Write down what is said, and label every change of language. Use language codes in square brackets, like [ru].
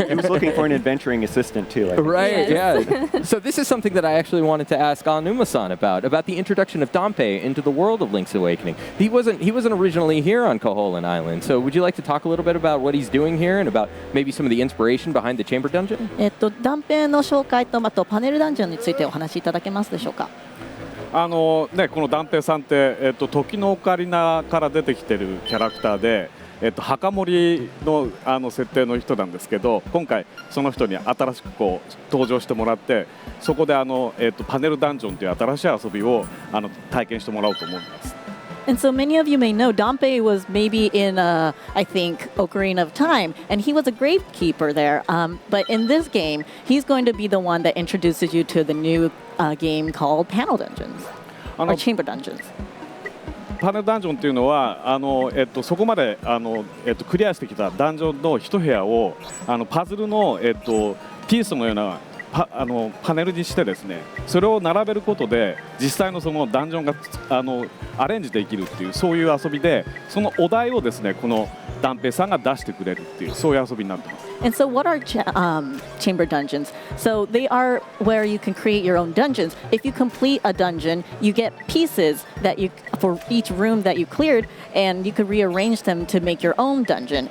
[en] He was looking for an adventuring assistant too. Right, Yes. yeah. So this is something that I actually wanted to ask Aonuma-san about the introduction of Dampe into the world of Link's Awakening. He wasn't originally here on Koholint Island, so would you like to talk a little bit about what he's doing here and about maybe some of the inspiration behind the Chamber Dungeon? [ja] 断片の紹介とあとパネルダンジョンについてお話しいただけますでしょうか。このダンペイさんって、時のオカリナから出てきてるキャラクターで、墓守の設定の人なんですけど、今回その人に新しく登場してもらって、そこでパネルダンジョンという新しい遊びを体験してもらおうと思います。 [en] And so many of you may know Dampe was maybe in, I think, Ocarina of Time, and he was a gravekeeper there. But in this game, he's going to be the one that introduces you to the new game called Panel Dungeons, or Chamber Dungeons. [ja] パネルダンジョンというのはそこまでクリアしてきたダンジョンの一部屋をパズルの、ピースのようなパネルにしてですね、それを並べることで実際のそのダンジョンがアレンジできるっていうそういう遊びで、そのお題をですねこのダンペイさんが出してくれるっていうそういう遊びになってます。 [en] And so what are chamber dungeons? So they are where you can create your own dungeons. If you complete a dungeon, you get pieces that for each room that you cleared, and you could rearrange them to make your own dungeon.